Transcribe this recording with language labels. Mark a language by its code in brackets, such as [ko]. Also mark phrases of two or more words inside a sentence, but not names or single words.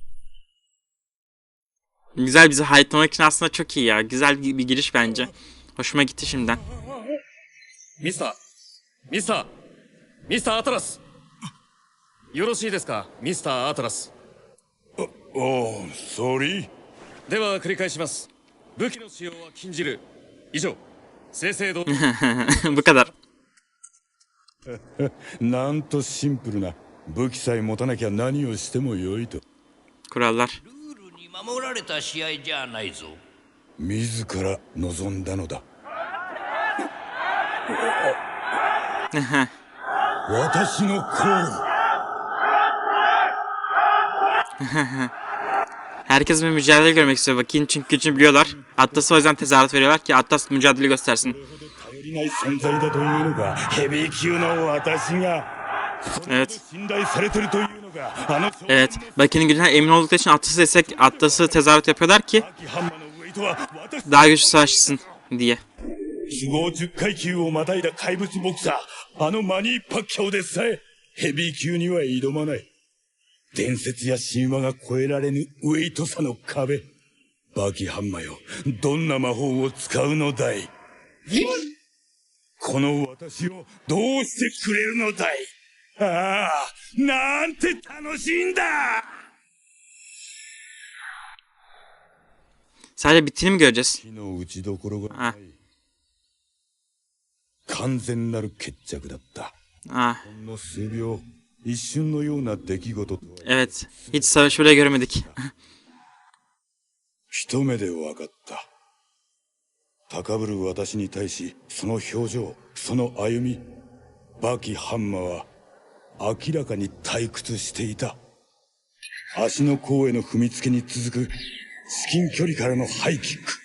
[tr] Güzel, bizi hype'lamak için aslında çok iyi ya. Güzel bir giriş bence. Hoşuma gitti şimdiden. [ja] ミスターミスターミスターアトラスよろしいですかミスターアトラス。おお、ソーリー。では繰り返します。武器の使用は禁じる。以上正々堂 [tr] Bu kadar. [ja] なんとシンプルな。武器さえ持たなきゃ何をしてもよいと。 [tr] Kurallar. [ja] ルールに守られた試合じゃないぞ。自ら望んだのだ。私のコール。 [tr] Herkes bir mücadele görmek istiyor Baki'nin çünkü gücünü biliyorlar. Atlas'a o yüzden tezahürat veriyorlar ki Atlas mücadele göstersin. [ja] 頼りない存在だというのか。ヘビー級の私が。 [tr] Evet. [ja] 信頼されてるというのか。あの少年 [tr] Evet. Baki'nin gücünden emin oldukları için Atlas'ı desek Atlas'ı tezahürat yapıyorlar ki [ja] バキハンマーのウェイトは私。 [tr] daha güçlü savaşçısın diye. [ja] 都合10階級をまたいだ怪物ボクサー、あのマニー・パッキャオでさえヘビー級には挑まない。伝説や神話が越えられぬウェイトさの壁。バキハンマよ、どんな魔法を使うのだい。この私をどうしてくれるのだい。ああ、なんて楽しいんだ。 [tr] Sadece bittiğini mi göreceğiz? [ja] 火の打ちどころがなあい。完全なる決着だった。 Ah, ほんの数秒、一瞬のような出来事とは [tr] evet. Hiç savaşı bile göremedik. [ja] 一目で分かった。高ぶる私に対し、その表情、その歩み、バキハンマは明らかに退屈していた。足の甲への踏みつけに続く至近距離からのハイキック。